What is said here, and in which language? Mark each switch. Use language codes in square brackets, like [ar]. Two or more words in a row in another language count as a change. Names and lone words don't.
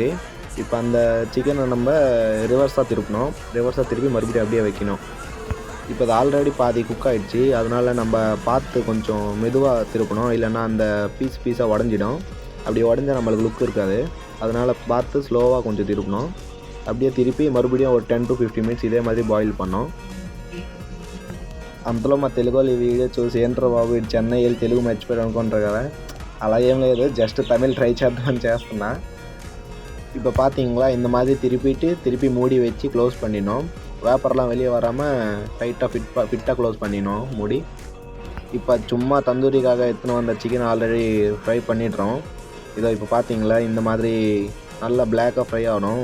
[ta] இப்போ அந்த சிக்கனை நம்ம ரிவர்ஸாக திருப்பி மறுபடியும் அப்படியே வைக்கணும். இப்போ அது ஆல்ரெடி பாதி குக் ஆகிடுச்சு, அதனால் நம்ம பார்த்து கொஞ்சம் மெதுவாக திருப்பணும், இல்லைன்னா அந்த பீஸாக உடஞ்சிடும். அப்படி உடஞ்சால் நம்மளுக்கு லுக் இருக்காது. அதனால் பார்த்து ஸ்லோவாக கொஞ்சம் திருப்பணும். அப்படியே திருப்பி மறுபடியும் ஒரு 10 to 15 மினிட்ஸ் ఇదే மாதிரி బాయిల్ பண்ணோம். [te] అంతలో మా తెలుగులో ఈ వీడియో చూసి ఏంట్రా బాబు ఇటు చెన్నై వెళ్ళి తెలుగు మర్చిపోయాడు అనుకుంటారు కదా, అలా ఏం లేదు, జస్ట్ తమిళ్ ట్రై చేద్దామని చేస్తున్నా. [ta] இப்போ பார்த்தீங்களா, இந்த மாதிரி திருப்பி மூடி வச்சு க்ளோஸ் பண்ணினோம். வேப்பர்லாம் வெளியே வராமல் டைட்டாக ஃபிட்டாக க்ளோஸ் பண்ணினோம் மூடி. இப்போ சும்மா தந்தூரிக்காக எடுத்துன்னு வந்த சிக்கன் ஆல்ரெடி ஃப்ரை பண்ணிடுறோம். இதோ இப்போ பார்த்தீங்களா, இந்த மாதிரி நல்லா பிளாக்காக ஃப்ரை ஆகணும்.